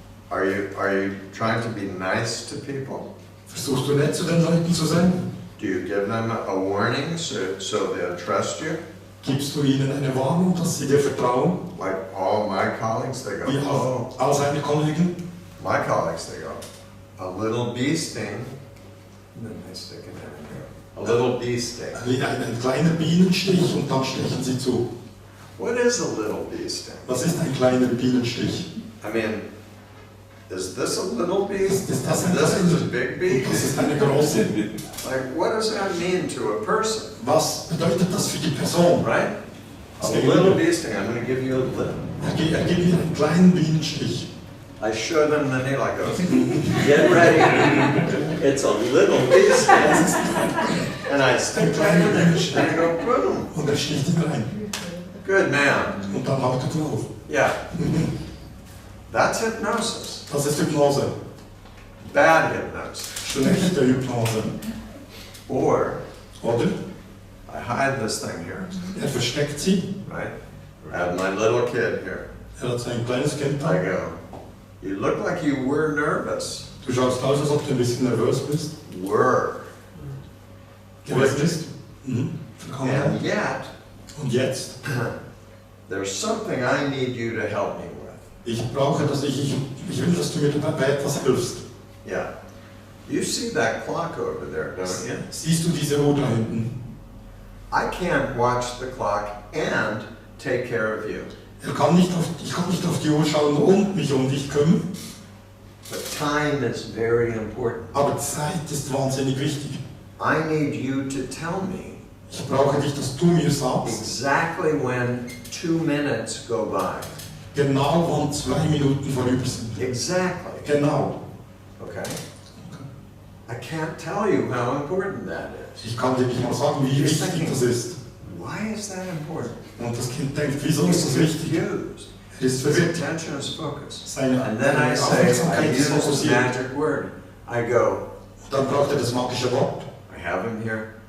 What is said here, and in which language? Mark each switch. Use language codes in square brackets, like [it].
[en] Are you trying to be nice to people? [de] Versuchst du nett zu den Leuten zu sein? [en] Do you give them a warning so they'll trust you? [de] Gibst du ihnen eine Warnung, dass sie dir vertrauen? [en] Like all my colleagues, they go, [de] Wie all seine Kollegen? [en] My colleagues, they go, a little bee sting, and then they stick it in here. A little bee sting. [de] Ein kleiner Bienenstich und dann stechen sie zu. [en] What is a little bee sting? [de] Was ist ein kleiner Bienenstich? [en] I mean, is this a little bee? [de] Ist das ein [en] This is a [de] kleiner? [en] big bee? [de] Das ist eine große. [en] Like, what does that mean to a person? [de] Was bedeutet das für die Person? [en] Right? A little bee sting. I'm going to give you a little. [de] Er gibt mir einen kleinen Bienenstich. [en] I show them the needle. I go, get ready. It's a little bee sting. And I stick it in there. And I go, boom. [de] Und er sticht ihn rein. [en] Good man. [de] Und dann haut er drauf. [en] Yeah. That's hypnosis. [de] Das ist Hypnose. [en] Bad hypnosis. [de] Schlechte Hypnose. [en] Or [de] Oder? [en] I hide this thing here. [de] Er versteckt sie. [en] Right? I have my little kid here. [de] Er hat sein kleines Kind da. [en] I go, you look like you were nervous. [de] Du schaust aus, als ob du ein bisschen nervös bist. [en] Were. [de] Gewesen bist. [en] And yet, [de] Und jetzt? [en] there's something I need you to help me with. [de] Ich brauche, ich will, dass du mir bei etwas hilfst. [en] Yeah. You see that clock over there, don't you? [de] Siehst du diese Uhr da hinten? [en] I can't watch the clock and take care of you. [de] Ich kann nicht auf die Uhr schauen und mich um dich kümmern. [en] But time is very important. [de] Aber Zeit ist wahnsinnig wichtig. [en] I need you to tell me [de] Ich brauche dich, dass du mir sagst, [en] exactly when 2 minutes go by. [de] genau wann 2 Minuten vorüber sind. [en] Exactly. [de] Genau. [en] Okay? I can't tell you how important that is. [de] Ich kann dir nicht mal sagen, wie wichtig das ist. [en] Why is that important? [de] Und das Kind denkt, wieso ist das wichtig? [en] Confused. [de] Er ist [en] His [de] verwirrt. [en] attention is focused. [de] Seine [en] And then I say, I [de] Aufmerksamkeit ist [en] use this [de] fokussiert. [en] magic word. I go, [de] Dann braucht er das magische Wort. [en] I have him here.